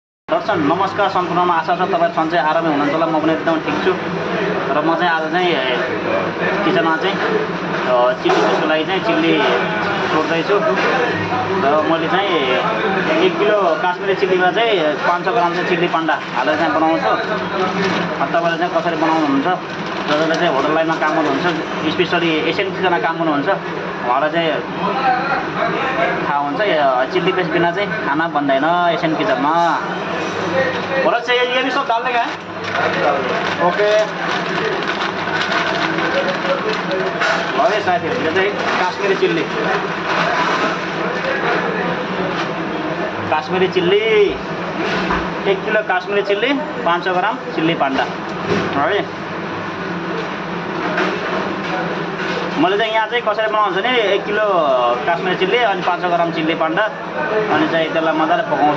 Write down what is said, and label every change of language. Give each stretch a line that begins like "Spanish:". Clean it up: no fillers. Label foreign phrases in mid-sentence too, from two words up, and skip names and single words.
Nepali: दर्शन नमस्कार सम्पूर्णमा आशा छ तपाईहरु सन्चै आरामै हुनुहुन्छ होला। म पनि एकदम ठिक छु र म चाहिँ आज चाहिँ किचनमा चाहिँ चिल्ली त्यसको लागि चाहिँ चिल्ली तोड्दै छु र मैले चाहिँ 1 किलो काश्मिरी चिल्लीमा चाहिँ 500 ग्राम चाहिँ चिल्ली पान्डा हालेर चाहिँ बनाउँछु। तपाईहरुले चाहिँ कसरी बनाउनुहुन्छ जसले चाहिँ
English: hotel lineमा
Nepali: काम गर्नुहुन्छ,
English: specially Asian kitchenमा
Nepali: काम गर्नुहुन्छ उहाँलाई चाहिँ थाहा हुन्छ
English: chilli paste
Nepali: बिना चाहिँ खाना बन्दैन
English: Asian kitchenमा।
Hindi: भरत चाहिँ ये भी सब डालने का है।
Nepali: ओके है साथीहरु, यो चाहिँ काश्मिरी चिल्ली 1 किलो काश्मिरी चिल्ली 500 ग्राम चिल्ली पान्डा है। मैले चाहिँ यहाँ चाहिँ कसरी बनाउँछु भने 1 किलो काश्मिरी चिल्ली अनि 500 ग्राम चिल्ली पान्डा अनि चाहिँ त्यसलाई मजाले पकाउँछु।